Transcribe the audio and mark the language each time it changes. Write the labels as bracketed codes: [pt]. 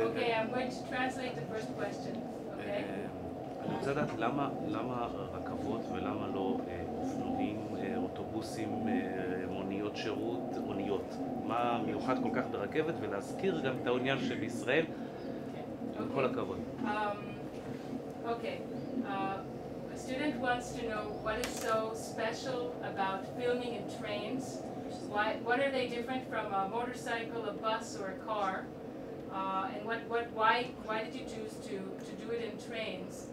[en] Okay, I'm going to translate the first question. Okay? [he] אני רוצה לדעת למה רכבות ולמה לא אופנועים, אוטובוסים, מוניות שירות, אוניות. מה מיוחד כל כך ברכבת, ולהזכיר גם את העניין שבישראל, עם כל הכבוד. [en] Okay. A student wants to know what is so special about filming in trains. What are they different from a motorcycle, a bus, or a car? And why did you choose to do it in trains?